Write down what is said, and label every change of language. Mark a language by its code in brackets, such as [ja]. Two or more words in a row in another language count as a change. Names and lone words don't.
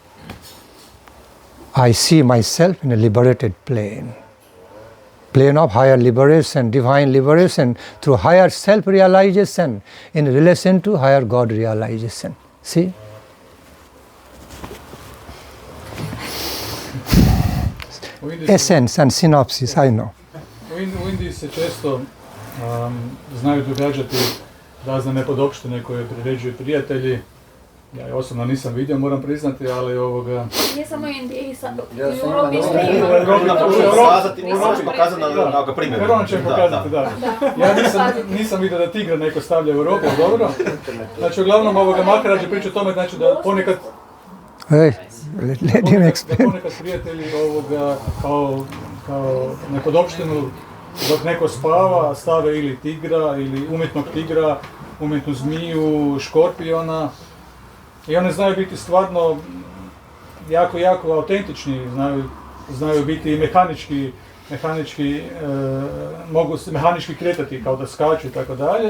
[en] I see myself in a liberated plane of higher liberation, divine liberation through higher self-realization in relation to higher God realization. See? Essence and synopsis, I know. [hr] U Indiji se često znaju događati razne nepodopštine koje priređuju prijatelji. Ja je osobno nisam vidio, moram priznati, ali ovoga... Nije samo Indiji, Ja sam Europi imao na primjeru. Prvo ćemo pokazati, da. Ja nisam vidio da tigra neko stavlja u Europu, dobro. Znači, uglavnom Maharaja priča o tome, znači da ponekad... [en] Let him explain. [hr] Da ponekad prijatelji kao nepodopštinu, dok neko spava, stave ili tigra, ili umjetnog tigra, umjetnu zmiju, škorpiona. I one znaju biti stvarno jako autentični, znaju biti mogu se mehanički kretati kao da skaču i tako dalje.